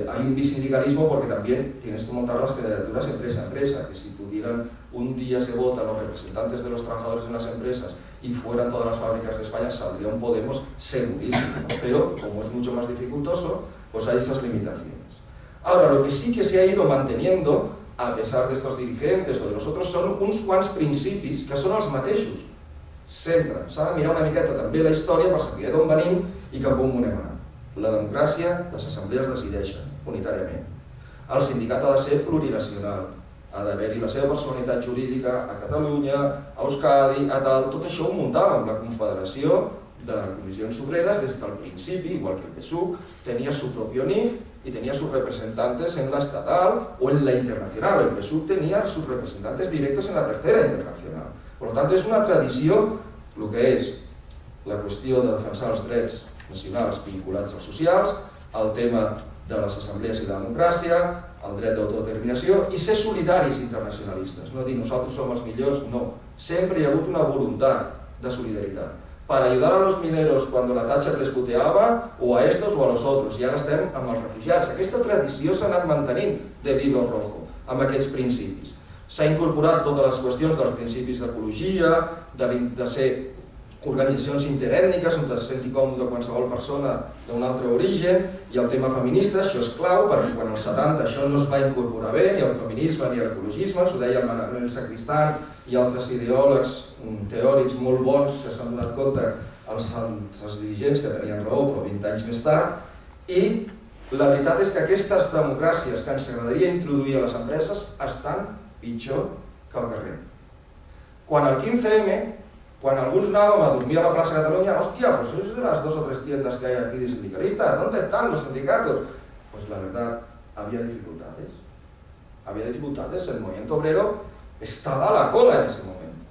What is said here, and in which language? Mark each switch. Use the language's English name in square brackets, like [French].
[Spanish] Hay un bisindicalismo porque también tienes que montar las candidaturas empresa a empresa, que si pudieran un día se votan los representantes de los trabajadores en las empresas y fueran todas las fábricas de España, saldría un Podemos segurísimo, ¿no? Pero como es mucho más dificultoso, pues hay esas limitaciones. Ahora, lo que sí que se ha ido manteniendo, a pesar de estos dirigentes o de los otros, [Catalan] són uns quants principis que són els mateixos, sempre. S'ha de mirar una miqueta també la història per saber d'on venim i cap on volem anar. La democràcia, les assemblees decideixen unitàriament. El sindicat ha de ser plurinacional, ha d'haver-hi la seva personalitat jurídica a Catalunya, a Euskadi, a tal. Tot això ho muntàvem. [Spanish] La Confederació de Comissions Obreres [Catalan] des del principi, [Spanish] igual que el PSUC, tenia su propio NIF y tenía sus representantes en la estatal o en la internacional. El PSUC tenía sus representantes directos en la tercera internacional. Por lo tanto, [Catalan] és una tradició, el que és la qüestió de defensar els drets nacionals vinculats als socials, el tema de les assemblees i la democràcia, el dret d'autodeterminació i ser solidaris internacionalistes. No dir nosaltres som els millors, no. Sempre hi ha hagut una voluntat de solidaritat [Spanish] para ayudar a los mineros cuando la Thatcher les puteava, o a estos o a los otros, [Catalan] i ara estem amb els refugiats. Aquesta tradició s'ha anat mantenint de l'hilo rojo, amb aquests principis. S'ha incorporat totes les qüestions dels principis d'ecologia, de ser organitzacions interètniques on es senti còmode qualsevol persona d'un altre origen, i el tema feminista, això és clau, perquè quan als 70 això no es va incorporar bé, ni el feminisme ni l'ecologisme, ens ho deia el Manuel Sacristán i altres ideòlegs teòrics molt bons que s'han donat compte, els dirigents que tenien raó, però 20 anys més tard, i la veritat és que aquestes democràcies que ens agradaria introduir a les empreses estan pitjor que al carrer. Quan el 15M, quan alguns anàvem a dormir a la plaça Catalunya, hòstia, [Spanish] pues es de las 2 o 3 tiendas que hay aquí de sindicalistas, ¿dónde están los sindicatos? Pues la verdad, había dificultades. Había dificultades, el movimiento obrero estaba a la cola en ese momento.